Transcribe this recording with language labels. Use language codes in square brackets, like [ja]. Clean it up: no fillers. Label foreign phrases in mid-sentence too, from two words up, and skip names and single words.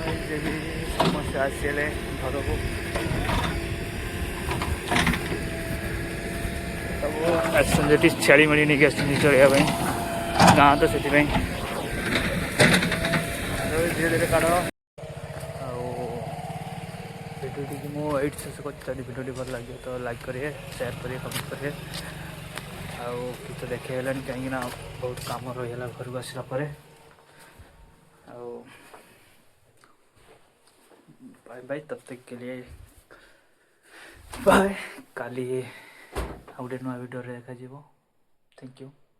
[or] ଯେ ବି ସମସ୍ତେ ଆସିଲେ ଘରକୁ ସବୁ ଆସିଛନ୍ତି ଏଠି ଛେଳି ମେଳି ନେଇକି ଆସିଛନ୍ତି ଚଳିବା ପାଇଁ ଗାଁ ତ ସେଥିପାଇଁ ଧୀରେ ଧୀରେ କାଢ଼। ଆଉ ଭିଡ଼ିଓଟିକି ମୁଁ ଏଇଠି ଶେଷ କରୁଛି। ଯଦି ଭିଡ଼ିଓଟି ଭଲ ଲାଗିବ ତ ଲାଇକ୍ କରିବେ, ସେୟାର କରିବେ, କମେଣ୍ଟ କରିବେ। ଆଉ କିଛି ଦେଖେଇ ହେଲାନି କାହିଁକିନା ବହୁତ କାମ ରହିଗଲା ଘରକୁ ଆସିଲା ପରେ। [hi] ଆଉ [en] bye bye, [hi] तब तक के लिए बाय। [or] काली ଆଉ ଗୋଟେ ନୂଆ ଭିଡ଼ିଓରେ ଦେଖାଯିବ। [en] thank you.